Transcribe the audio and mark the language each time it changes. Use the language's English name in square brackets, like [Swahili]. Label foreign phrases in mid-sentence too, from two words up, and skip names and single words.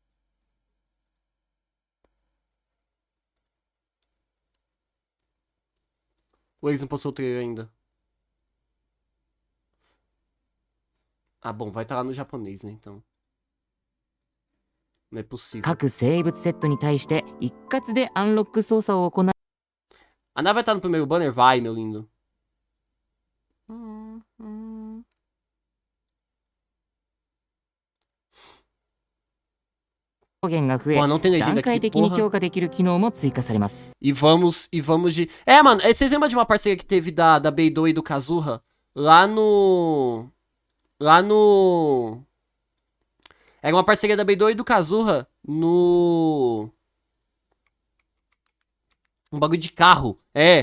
[Portuguese] Ou eles não postou o trailer ainda? Ah, bom, vai estar lá no japonês, né, então. Não é possível. [Japanese] 各生物セットに対して一括でアンロック操作を行う [Portuguese] A nave vai estar no primeiro banner? Vai, meu lindo. Hum. [Japanese] 表現が増え [Portuguese] Pô, não tem legenda [Japanese] 段 [Portuguese] aqui, [Japanese] 階的に [Portuguese] porra. [Japanese] 強化できる機能も追加されます [Portuguese] E vamos de... É, mano, vocês lembram de uma parceria que teve da Beidou e do Kazuha? Lá no... Era uma parceria da Beidou e do Kazuha no... Um bagulho de carro. É.